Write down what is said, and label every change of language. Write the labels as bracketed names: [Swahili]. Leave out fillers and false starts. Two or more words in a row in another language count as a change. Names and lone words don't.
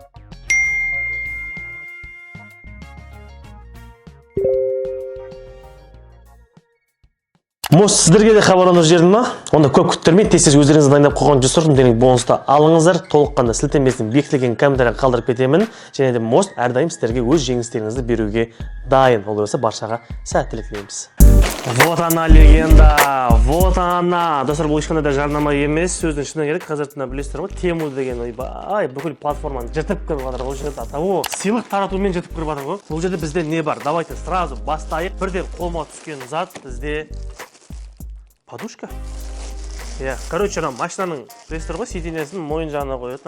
[Kazakh] Сіздерге де хабарландырып жібердім ма? Онда көп күттірмей, тез өздеріңізді дайындап қойған $100 бонусты алыңыздар. Толыққанды сілтемесін бекітілген комментария қалдырып кетемін. Және де әрдайым сіздерге өз жеңістеріңізді беруге дайын. Ол болса баршаға сәттілік тілейміз. [Russian] Вот она легенда, вот она. [Kazakh] Достар, бұл ешқандай да жарнама емес, сөздің шыны керек. Қазіртінде білесіздер ғой, Temu деген бүкіл платформаны жыртып кіріп жатыр. Ол жерде сыйлық таратумен жыртып кіріп жатыр ғой. Бұл жерде бізде не бар? [Russian] Давайте сразу [Kazakh] бастайық. Бірден қолыма түскен зат бізде подушка. Короче, машинаның білесіздер ғой, сиденьесін мойын жағына қояды.